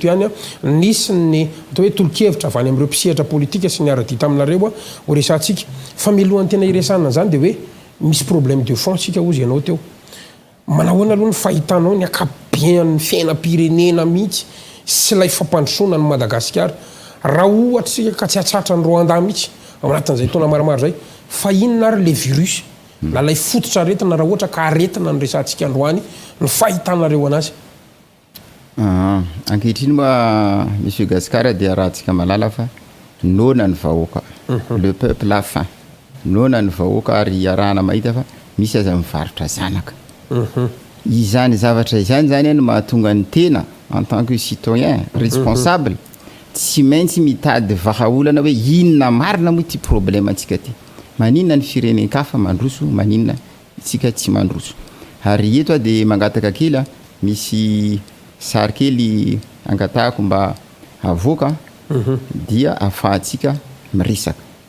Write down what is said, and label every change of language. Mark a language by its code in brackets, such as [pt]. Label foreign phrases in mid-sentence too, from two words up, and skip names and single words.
[mg] ihany nisy ny atao hoe tolokevitra avy any amin'ireo mpisehatra politika sy ny ara-dita aminareo ho resantsika fa milohany tena iresanana zany dia hoe misy [fr] problème de fond [mg] tsika ozy ianao teo manahoana aloha ny fahitanao ny akabean'ny fiainam-pirenena mihitsy sy ilay fampandrosoana ny Madagasikara raha ohatra sika ka tsy atratra ny Rwanda mihitsy ao anatin'izay taona maromaro zay fa inona ary le virus na lay fototra aretina raha ohatra ka aretina ny resantsika androany ny fahitanareo anazy ankehitriny moa monsieur Gaskara dia rahantsika malala fa nona ny vahoaka [fr] le peuple a faim [mg] nona ny vahoaka ary arahana mahita fa misy aza mivarotra zanaka izany zavatra izany zany no mahatonga ny tena [fr] en tant que citoyen responsable [mg] tsy maintsy mitady vahaolana hoe inona marina moa ty problème antsika ty maninona ny firenenkafa mandroso maninona itsika tsy mandroso ary eto dia mangataka kely misy sary kely angatahako mba avoaka dia afahantsika miresaka